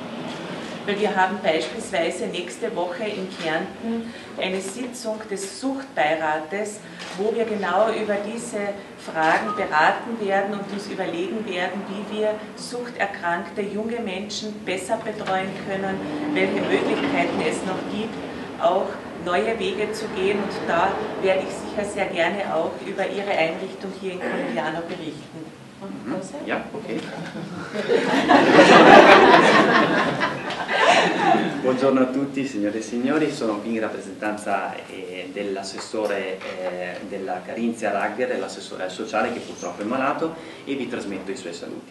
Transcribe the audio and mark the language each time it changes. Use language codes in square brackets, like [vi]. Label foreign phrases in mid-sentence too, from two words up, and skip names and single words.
[de] Weil wir haben beispielsweise nächste Woche in Kärnten eine Sitzung des Suchtbeirates, wo wir genau über diese Fragen beraten werden und uns überlegen werden, wie wir suchterkrankte junge Menschen besser betreuen können, welche Möglichkeiten es noch gibt, auch neue Wege zu gehen. Und da werde ich sicher sehr gerne auch über Ihre Einrichtung hier in Conegliano berichten. Ja, okay. [it] Buongiorno a tutti signore e signori, sono qui in rappresentanza dell'assessore della Carinzia Ragger, l'assessore al sociale che purtroppo è malato, e vi trasmetto i suoi saluti.